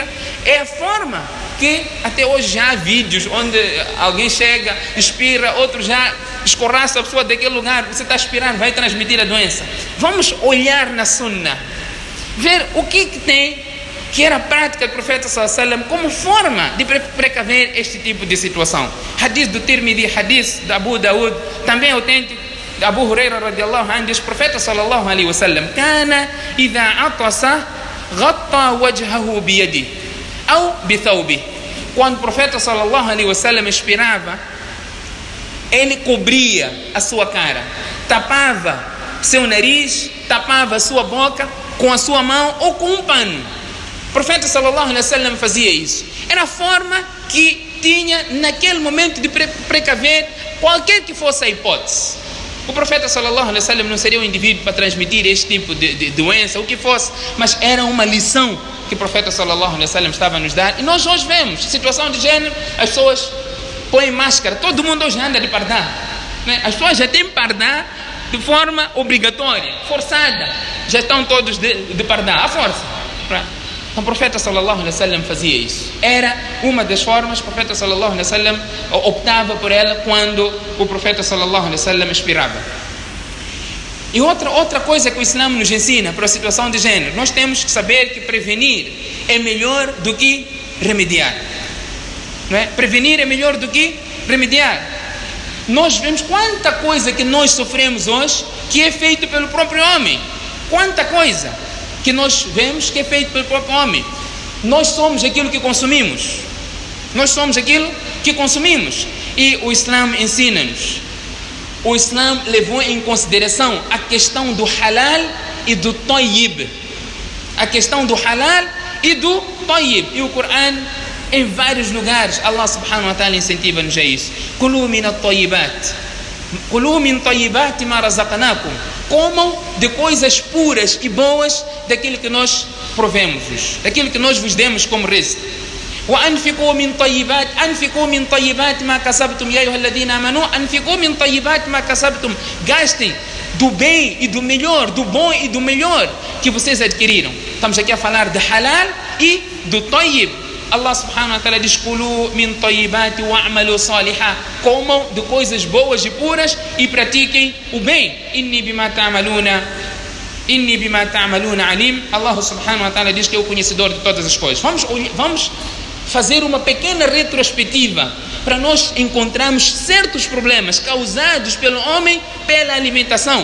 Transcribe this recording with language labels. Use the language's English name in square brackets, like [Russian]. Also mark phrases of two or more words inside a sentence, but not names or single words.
[Portuguese] É a forma que até hoje já há vídeos onde alguém chega, expira, outro já escorraça a pessoa daquele lugar. Você está a expirar, vai transmitir a doença. Vamos olhar na Sunnah, ver o que tem, que era a prática do profeta [Arabic] صلى الله عليه وسلم [Portuguese] como forma de precaver este tipo de situação. Hadith do Tirmidhi, hadith de Abu Daud, também autêntico, de Abu Huraira [Arabic] رضي الله عنه, [Portuguese] diz: o profeta [Arabic] صلى الله عليه وسلم كان إذا عطس غطى وجهه بيده [Portuguese] ou bithawbi. Quando o profeta [Arabic] صلى الله عليه وسلم [Portuguese] expirava, ele cobria a sua cara, tapava seu nariz, tapava a sua boca com a sua mão ou com um pano. O profeta [Arabic] صلى الله عليه وسلم [Portuguese] fazia isso. Era a forma que tinha naquele momento de precaver qualquer que fosse a hipótese. O profeta [Arabic] صلى الله عليه وسلم [Portuguese] não seria um indivíduo para transmitir este tipo de doença, o que fosse, mas era uma lição que o profeta [Arabic] صلى الله عليه وسلم [Portuguese] estava a nos dar. E nós hoje vemos situação de género, as pessoas põem máscara, todo mundo hoje anda de pardá, né? As pessoas já têm pardá de forma obrigatória, forçada, já estão todos de pardá, à força. Então o profeta [Arabic] صلى الله عليه وسلم [Portuguese] fazia isso. Era uma das formas, o profeta [Arabic] صلى الله عليه وسلم [Portuguese] optava por ela quando o profeta [Arabic] صلى الله عليه وسلم [Portuguese] expirava. E outra coisa que o Islã nos ensina para a situação de género, nós temos que saber que prevenir é melhor do que remediar. Não é? Prevenir é melhor do que remediar. Nós vemos quanta coisa que nós sofremos hoje que é feito pelo próprio homem. Quanta coisa que nós vemos que é feito pelo próprio homem. Nós somos aquilo que consumimos. Nós somos aquilo que consumimos. E o Islã ensina-nos. O Islã levou em consideração a questão do halal e do tayyib. A questão do halal e do tayyib. E o Corão, em vários lugares, [Arabic] الله سبحانه وتعالى [Portuguese] incentiva-nos a isso. [Arabic] كلوا من الطيبات. كلوا من طيبات ما رزقناكم. [Portuguese] Comam de coisas puras e boas daquilo que nós provemos-vos, daquilo que nós vos demos como rizq. [Arabic] وأنفقوا من طيبات ما كسبتم يا أيها الذين آمنوا أنفقوا من طيبات ما كسبتم. [Portuguese] Gastem do bem e do melhor, do bom e do melhor que vocês adquiriram. Estamos aqui a falar de halal e do tayyib. [Arabic] الله سبحانه وتعالى [Portuguese] diz: [Arabic] كلوا من طيبات واعملوا صالحا. [Portuguese] Comam de coisas boas e puras e pratiquem o bem. [Arabic] إني بما تعملون عليم. الله سبحانه وتعالى [Portuguese] diz que é o conhecedor de todas as coisas. Vamos fazer uma pequena retrospectiva para nós encontrarmos certos problemas causados pelo homem pela alimentação.